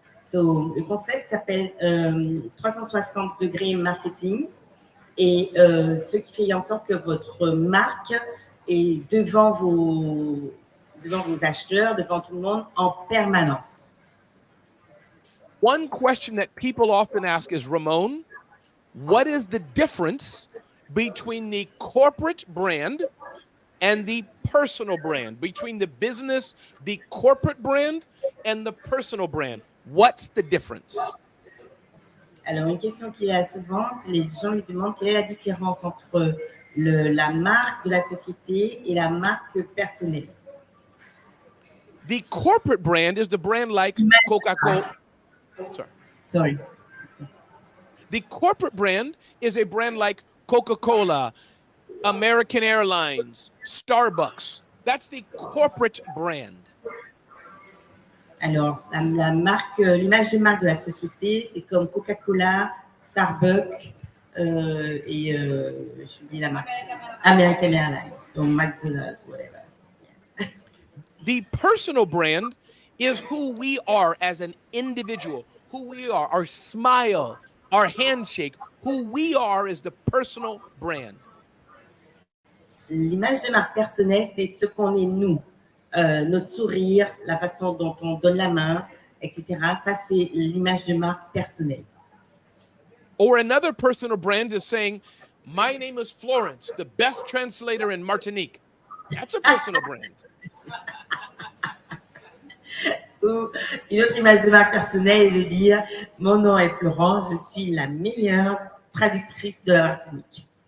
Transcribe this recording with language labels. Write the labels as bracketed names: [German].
[French] So, le concept s'appelle 360 degrés marketing et ce qui fait en sorte que votre marque est devant vos acheteurs, devant tout le monde en permanence. [English] One question that people often ask is, Ramon, what is the difference between the corporate brand and the personal brand, between the business, the corporate brand and the personal brand? What's the difference? [French] Alors, une question qu'il y a souvent, c'est les gens lui demandent quelle est la différence entre la marque de la société et la marque personnelle. [English] The corporate brand is the brand like Coca-Cola. Sorry. The corporate brand is a brand like Coca-Cola, American Airlines, Starbucks. That's the corporate brand. [French] Alors, la marque, l'image de marque de la société, c'est comme Coca-Cola, Starbucks et je dis la marque American Airlines, donc McDonald's, whatever. [English] The personal brand is who we are as an individual, who we are, our smile, our handshake, who we are is the personal brand. [French] L'image de marque personnelle, c'est ce qu'on est nous. Notre sourire, la façon dont on donne la main, etc. Ça, c'est l'image de marque personnelle. [English] Or another personal brand is saying, my name is Florence, the best translator in Martinique. That's a personal brand. [French] Ou une autre image de marque personnelle est de dire, mon nom est Florence, je suis la meilleure traductrice de la Martinique.